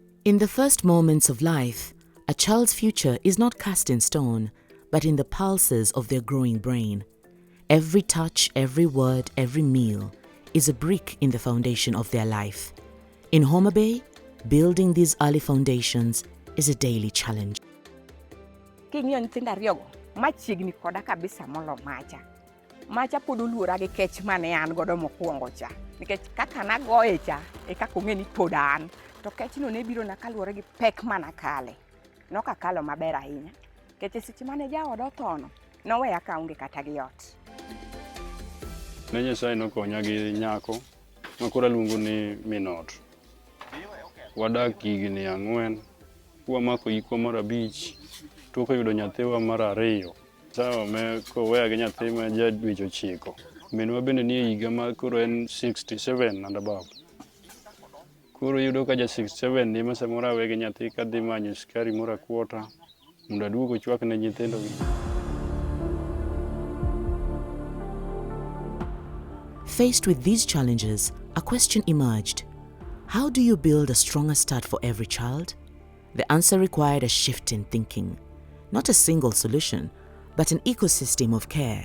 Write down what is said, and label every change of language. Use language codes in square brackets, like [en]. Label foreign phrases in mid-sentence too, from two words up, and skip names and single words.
[en] In the first moments of life, a child's future is not cast in stone, but in the pulses of their growing brain. Every touch, every word, every meal is a brick in the foundation of their life. In HomaBay, building these early foundations is a daily challenge. [luo] Machiegni koda kabisa molo macha pod oluora gi kech mane an godo mokwongo cha nikech kaka nagoye cha e kaka ong'e ni pod an to kech no ne biro na kaluwore gi pek mana kale nokakalo maber ahinya kech seche mane jaoda othono noweya ka onge kata gi ot. Ne Nyasaye nokonya gi nyako makoro luongo ni Minot. Wadak higni 4, wamako iko mar 5, tok yudo nyathiwa mar 2. Sawa me koweya gi nyathi ma ja dweche 9. Minwa bende nie higa ma koro en 67 [en] and above. [luo] Koro yudo ka ja 67 ni ma samoro awe gi nyathi kadhi manyo skari moro akwota mondo aduogo chwak ne nyithindo gi. [en] Faced with these challenges, a question emerged. How do you build a stronger start for every child? The answer required a shift in thinking. Not a single solution, but an ecosystem of care.